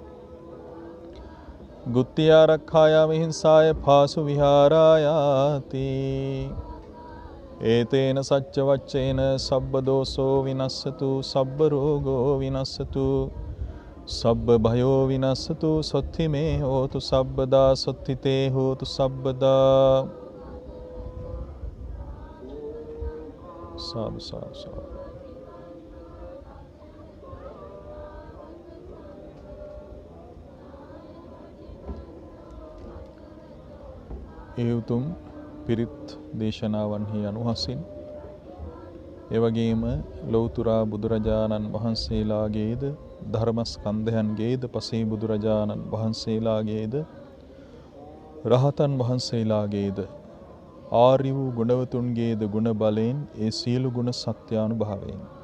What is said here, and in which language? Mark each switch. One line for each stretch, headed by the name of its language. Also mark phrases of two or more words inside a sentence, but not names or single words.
Pali: ගුත්ති ආරක්ඛාය විහිංසාය පාසු විහාරායාති ඒතේන සච්ච වච්චේන සබ්බ දෝසෝ විනස්සතු සබ්බ රෝගෝ විනස්සතු සබ්බ භයෝ විනස්සතු සොත්ති මේ හෝතු සබ්බදා සොත්ති තේ හෝතු සබ්බදා සාදු සාදු සාදු.
Sinhala: ඒ උතුම් පිරිත් දේශනාවන්හි අනුහසින් එවැගේම ලෞතුරා බුදුරජාණන් වහන්සේලාගේද ධර්මස්කන්ධයන්ගේද පසේ බුදුරජාණන් වහන්සේලාගේද රහතන් වහන්සේලාගේද ආර්ය වූ ගුණවතුන්ගේද ගුණ බලයෙන් ඒ සියලු ගුණ සත්‍යානුභාවයෙන්